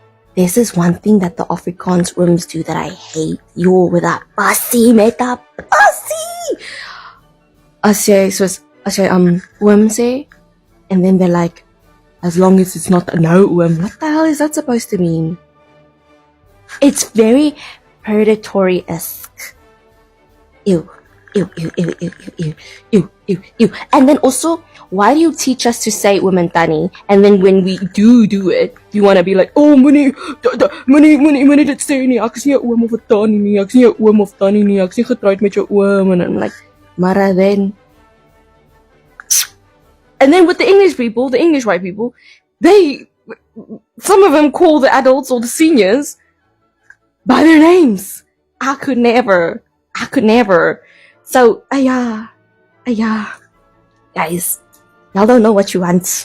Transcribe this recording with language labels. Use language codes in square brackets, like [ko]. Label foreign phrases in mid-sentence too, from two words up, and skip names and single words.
[en] This is one thing that the Afrikaans rooms do that I hate. Yo, with that passie, [af] met that passie. As jy oom sê, [en] and then they're like, as long as it's not a no oom. What the hell is that supposed to mean? It's very predatory-esque. Ew. And then also, why do you teach us to say women tani? And then when we do it, you want to be like, [af] oh, moenie dit sê nie. Ek is nie 'n oom of 'n tannie nie. Ek is nie 'n oom of tannie nie. Ek is nie getroud met jou oom. [en] And I'm like, Mara then. And then with the English people, the English white people, some of them call the adults or the seniors by their names. I could never. So, guys, y'all don't know what you want.